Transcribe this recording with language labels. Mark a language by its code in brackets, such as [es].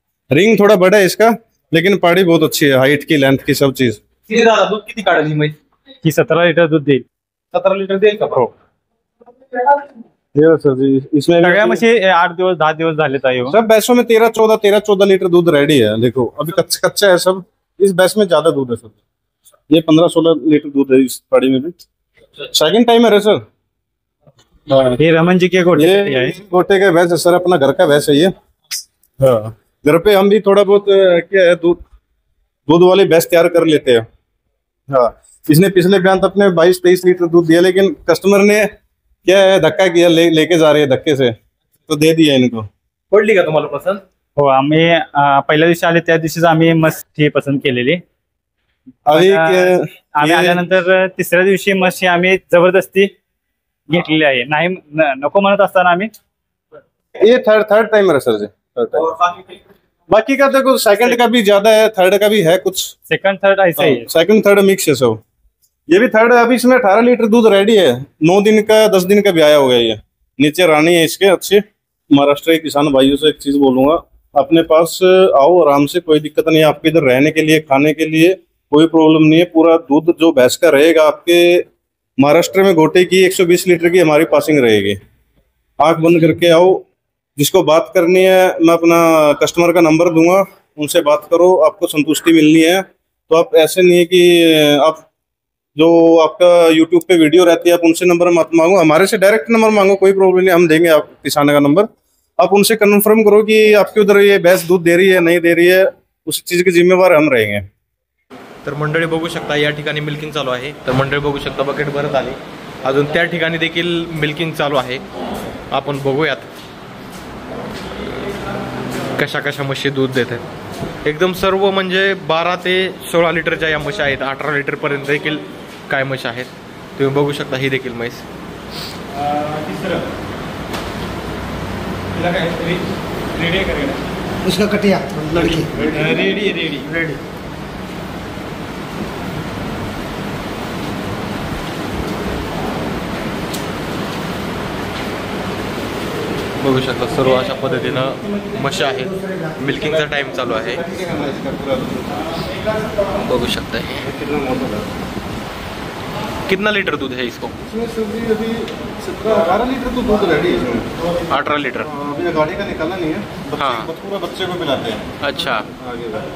[hi] Ring थोड़ा बड़ा है इसका, लेकिन पाड़ी बहुत अच्छी है, हाइट की, लेंथ की, सब चीज. [mr] किती दादा दूध किती काढेल ही म्हैस? ही 17 लिटर दूध देईल. 17 लिटर देईल का? हो, [hi] ये सर जी इसमें [mr] सगळ्या म्हशी 8 दिवस 10 दिवस झाले ताई. [hi] सब भैंसों में 13-14 लीटर दूध रेडी है. देखो अभी कच्चा कच्चा है सब. इस भैंस में ज्यादा दूध है सर. ये 15-16 लीटर दूध है इस पाड़ी में भी. सेकंड टाइमर है सर. हे रमनजी के गोटे ये गोटे का भैंस है सर, अपना घर का भैंस है ये. हाँ, घर पे हम भी थोड़ा बहुत क्या है दूध वाली भैंस तैयार कर लेते हैं. हाँ, इसने पिछले बयान अपने 22-23 लीटर दूध दिया, लेकिन कस्टमर ने क्या है धक्का किया, लेके जा रहे हैं धक्के से, तो दे दिया इनको. [mr] पडली का तुम्हाला पसंत? हो, आम्ही पहिल्या दिवशी आले त्या दिवशीच आम्ही मस्त ही पसंत केलेली. [hi] अभी [mr] आम्ही आल्यानंतर तिसऱ्या दिवशी मशी आम्ही जबरदस्ती घेतलेली आहे. नाही नको म्हणत असताना आम्ही. [hi] ये थर्ड टाइमर है सर जी. Third time. बाकी का देखो सेकंड का भी ज्यादा है, थर्ड का भी है कुछ. सेकंड थर्ड ऐसा ही है. सेकंड थर्ड मिक्स है सब. ये भी थर्ड है. अभी इसमें 18 लीटर दूध रेडी है. 9 दिन का 10 दिन का ब्याया हो गया. ये नीचे रानी है इसके अच्छे. महाराष्ट्र के किसान भाइयों से एक चीज बोलूंगा, अपने पास आओ आराम से, कोई दिक्कत नहीं है. आपके इधर रहने के लिए, खाने के लिए कोई प्रॉब्लम नहीं है. पूरा दूध जो भैंस का रहेगा आपके महाराष्ट्र में गोटे की 120 लीटर की हमारी पासिंग रहेगी. आंख बंद करके आओ. जिसको बात करनी है मैं अपना कस्टमर का नंबर दूंगा, उनसे बात करो. आपको संतुष्टि मिलनी है तो आप, ऐसे नहीं है कि आप जो आपका यूट्यूब पे वीडियो रहती है आप उनसे नंबर मत मांगो, हमारे से डायरेक्ट नंबर मांगो, कोई प्रॉब्लम नहीं. हम देंगे आप किसान का नंबर. आप उनसे कन्फर्म करो कि आपके उधर ये भैंस दूध दे रही है नहीं दे रही है, उस चीज के जिम्मेवार हम रहेंगे. [mr] तर मंडळी बघू शकता या ठिकाणी मिल्किंग चालू आहे. तर मंडळी बघू शकता बकेट भरत आली. अजून त्या ठिकाणी देखील मिल्किंग चालू आहे. आपण बघूयात कशा कशा म्हशी दूध देतात. एकदम सर्व म्हणजे 12 ते 16 लिटरच्या या म्हशी आहेत. 18 लिटर पर्यंत देखील काय म्हशी आहेत तुम्ही बघू शकता. ही देखील म्हैस [hi] उसका कटिया लड़की रेडी. [mr] बघू शकता सर्व अशा पद्धतीनं म्हशी आहेत. मिल्किंगचा टाइम चालू आहे. बघू शकता [hi] कितना लीटर दूध है इसको? इसमें सर जी अभी 17-18 लीटर तो दूध रेडी है इसमें. 18 लीटर. अभी गाड़ी का निकालना नहीं है. हाँ. पूरा बच्चे को पिलाते हैं. अच्छा, आगे